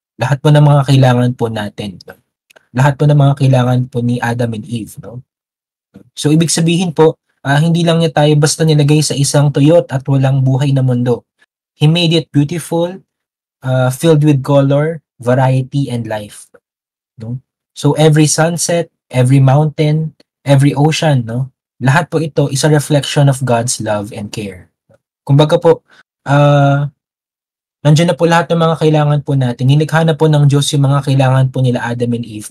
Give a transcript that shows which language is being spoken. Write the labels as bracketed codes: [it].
[tl] Lahat po ng mga kailangan po natin. No? Lahat po ng mga kailangan po ni Adam and Eve, no? So, ibig sabihin po, hindi lang niya tayo basta nilagay sa isang tuyot at walang buhay na mundo. [en] He made it beautiful, filled with color, variety, and life. No? So, every sunset, every mountain, every ocean, no? [tl] Lahat po ito [en] is a reflection of God's love and care. [tl] Kumbaga po, nandiyan na po lahat ng mga kailangan po natin. Nilikha na po ng Diyos yung mga kailangan po nila Adam and Eve.